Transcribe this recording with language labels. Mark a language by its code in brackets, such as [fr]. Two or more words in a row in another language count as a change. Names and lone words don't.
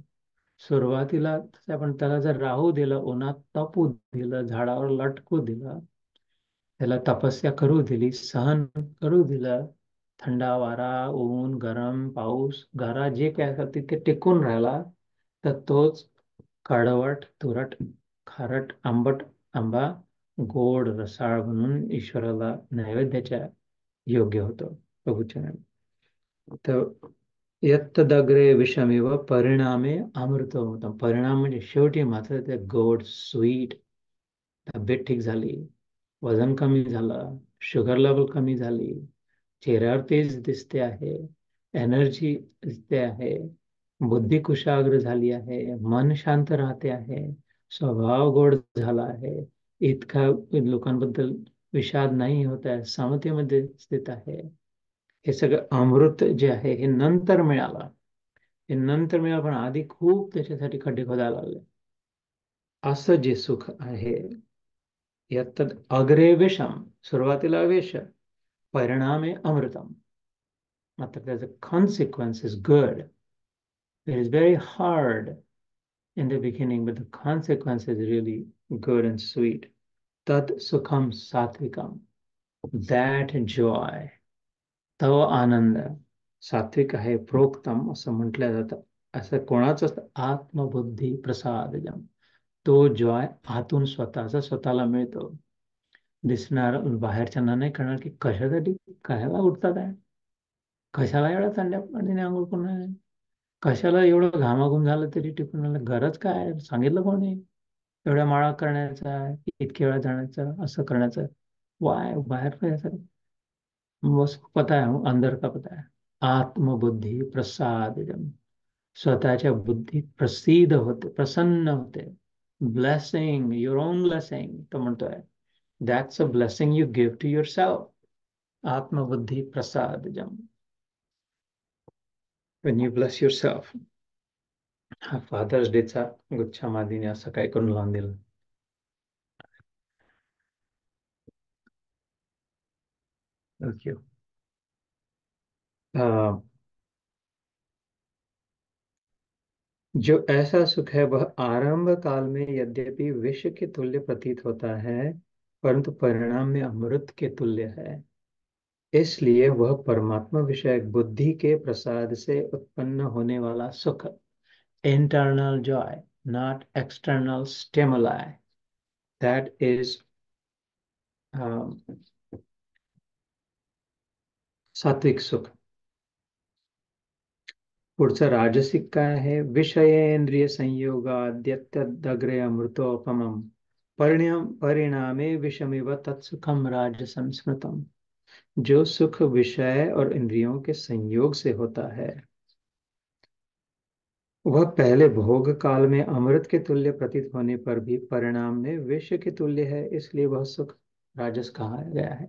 [mr] सुरुवातीला आपण त्याला जर राहू दिलं, उन्हात तापू दिलं, झाडावर लटकू दिलं, त्याला तपस्या करू दिली, सहन करू दिलं, थंडा वारा, ऊन, गरम, पाऊस, गारा जे काय असेल तिथे टिकून राहिला, तर तोच कडवट, तुरट, खारट, आंबट आंबा गोड रसाळ म्हणून ईश्वराला नैवेद्याच्या योग्य होतो प्रभूच्या. [sa] तर यत्तदग्रे विषमिव परिणामे अमृतम. [mr] परिणाम म्हणजे शेवटी मात्र ते गोड, स्वीट. तब्येत ठीक झाली, वजन कमी झालं, शुगर लेवल कमी झाली, चेहऱ्यावर तेज दिसते आहे, एनर्जी दिसते आहे, बुद्धी कुशाग्र झाली आहे, मन शांत राहते आहे, स्वभाव गोड झाला आहे, इतका लोकांबद्दल विषाद नाही होत आहे, समतेमध्ये स्थित आहे. हे सगळं अमृत जे आहे हे नंतर मिळालं. हे नंतर मिळालं, पण आधी खूप त्याच्यासाठी खड्डे खोदायला लागले. असं जे सुख आहे, [sa] यत्तद अग्रे विषम, [mr] सुरुवातीला विष, [sa] परिणामे अमृतम. [mr] मात्र त्याचं [en] consequence is good. It is very hard in the beginning, but the consequence is really good and sweet. [sa] Tad sukham सात्विकम. [en] That joy, [mr] तो आनंद सात्विक आहे, प्रोक्तम असं म्हटलं जातं. असं कोणाच असतं? [sa] आत्मबुद्धी प्रसादजम. [mr] तो जॉय आतून स्वतःला मिळतो. दिसणार बाहेरच्यांना नाही कळणार की कशासाठी, कशाला उठतात आहे, कशाला एवढ्या थंड्या पाण्याने आंघोळ करून आहे, कशाला एवढं घामाघूम झालं तरी टिकून आलं, गरज काय आहे? सांगितलं कोणी एवढ्या माळा करण्याचा, इतके वेळा जाण्याचं, असं करण्याचं? वाय बाहेर काय? [hi] बस पता है, अंदर का पता है. [mr] आत्मबुद्धी प्रसाद, स्वतःच्या बुद्धीत प्रसिद्ध होते, प्रसन्न होते. [en] blessing, your own blessing [mr] तो म्हणतोय. [en] That's a blessing you give to yourself. [sa] आत्मबुद्धी प्रसादजम. [en] when you bless yourself. [mr] हा फादर्स डेचा गुच्छा मादीने असं काय करून लावून दिलं. ओके. [hi] जो ऐसा सुख है वह आरंभ काल में यद्यपि विष के तुल्य प्रतीत होता है, परंतु परिणाम में अमृत के तुल्य है. इसलिए वह परमात्मा विषयक बुद्धि के प्रसाद से उत्पन्न होने वाला सुख, [en] internal joy, not external stimuli, that is [hi] सात्विक सुख. [mr] पुढचं राजसिक काय आहे? [sa] विषयेंद्रिय संयोगाद्यत्यदग्रे अमृतोपमम परिणामे विषमिव तत्सुखम राजसं स्मृतम. [hi] जो सुख विषय और इंद्रियों के संयोग से होता है वह पहले भोग काल में अमृत के तुल्य प्रतीत होने पर भी परिणाम में विष के तुल्य है, इसलिए वह सुख राजस कहा गया है.